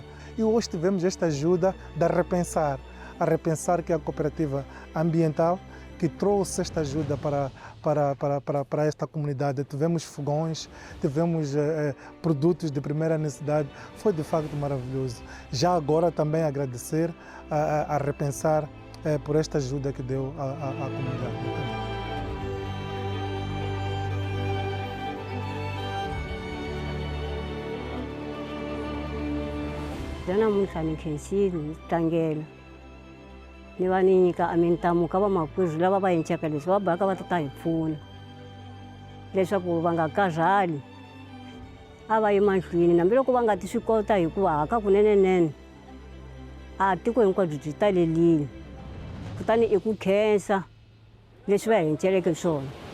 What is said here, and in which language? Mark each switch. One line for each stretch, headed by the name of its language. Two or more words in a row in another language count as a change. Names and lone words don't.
Portuguese: E hoje tivemos esta ajuda de a repensar que é a cooperativa ambiental que trouxe esta ajuda para esta comunidade. Tivemos fogões, tivemos produtos de primeira necessidade, foi de facto maravilhoso. Já agora também agradecer a repensar por esta ajuda que deu à comunidade.
Tsonga: namuntlha ni khensile tlangela ni va ni nyika a mintamu ka vamakwerhu lava va endlaka leswi va baka va ta hi pfuna leswaku va nga karhali a va yi mahlweni hambiloko va nga ti swi kota hikuva haka kunenenene a tiko hinkwabyo byi talelile kutani i ku khensa leswi va hi endleleke swona